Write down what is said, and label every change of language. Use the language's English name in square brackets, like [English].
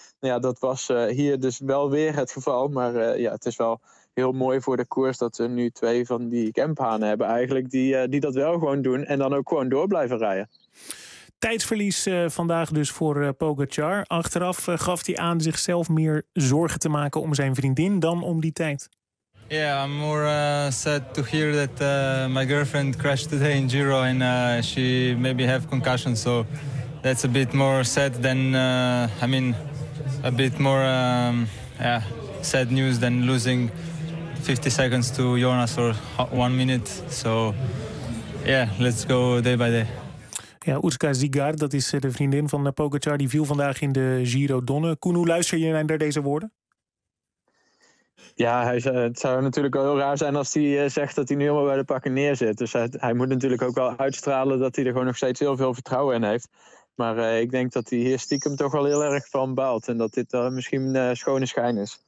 [Dutch] Ja, dat was hier dus wel weer het geval, maar het is wel heel mooi voor de koers dat we nu twee van die kemphanen hebben eigenlijk die dat wel gewoon doen en dan ook gewoon door blijven rijden. Tijdsverlies vandaag dus voor Pogacar. Achteraf gaf hij aan zichzelf meer zorgen te maken om zijn vriendin dan om die tijd. [English] Yeah, I'm more sad to hear that my girlfriend crashed today in Giro and she maybe have concussion. So that's a bit more sad than a bit more sad news than losing 50 seconds to Jonas for 1 minute. So yeah, let's go day by day. [Dutch] Ja, Urska Zigar, dat is de vriendin van Pogacar, die viel vandaag in de Giro Donne. Koen, hoe luister je naar deze woorden? Ja, het zou natuurlijk wel heel raar zijn als hij zegt dat hij nu helemaal bij de pakken neerzit. Dus hij moet natuurlijk ook wel uitstralen dat hij er gewoon nog steeds heel veel vertrouwen in heeft. Maar ik denk dat hij hier stiekem toch wel heel erg van baalt. En dat dit misschien een schone schijn is.